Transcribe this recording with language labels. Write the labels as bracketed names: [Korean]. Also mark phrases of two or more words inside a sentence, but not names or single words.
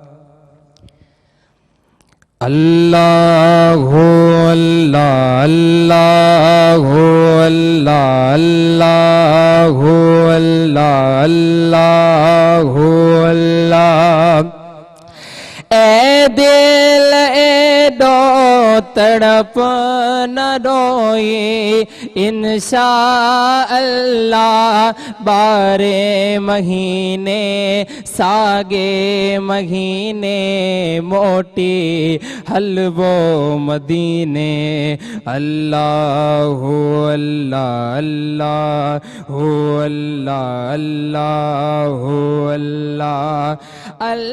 [Arabic] अल्लाह अल्लाह अल्लाह अल्लाह अल्लाह अल्लाह अल्लाह अल्लाह। [Sindhi] दिल एडो तड़प न रोए [Arabic] إن شاء الله [Sindhi] बारे महीने सागे महीने मोटी हलवो मदीने [Arabic] الله الله الله الله الله الله [Sindhi] अल्लाह अल्लाह